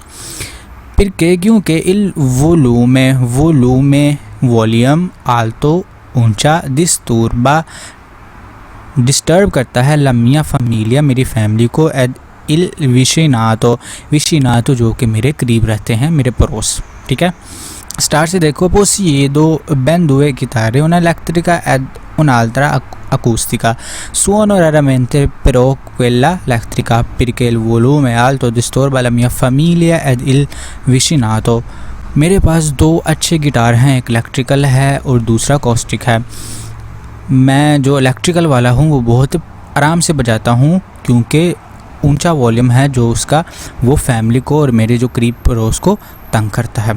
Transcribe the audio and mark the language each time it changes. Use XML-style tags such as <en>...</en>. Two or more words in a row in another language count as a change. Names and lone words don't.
<hi>फिर के क्योंकि</hi> <it>il volume</it> <hi>वॉल्यूम आल्तो ऊंचा दिस्तूरबा डिस्टर्ब करता है</hi> <it>la mia famiglia</it> <hi>मेरी फैमिली को,</hi> <it>ed il vicinato</it> <hi>जो कि मेरे करीब रहते हैं, मेरे पड़ोस, ठीक है। स्टार्ट से देखो,</hi> <it>possiedo ben due chitarre una elettrica ed un'altra acustica suono raramente però quella elettrica perché il volume alto disturba la mia famiglia ed il vicinato.</it> <hi>मेरे पास दो अच्छे गिटार हैं, एक इलेक्ट्रिकल है और दूसरा अकॉस्टिक है। मैं जो इलेक्ट्रिकल वाला हूँ वो बहुत आराम से बजाता हूँ क्योंकि ऊंचा वॉल्यूम है जो उसका वो फैमिली को और मेरे जो करीब पड़ोस को तंग करता है।</hi>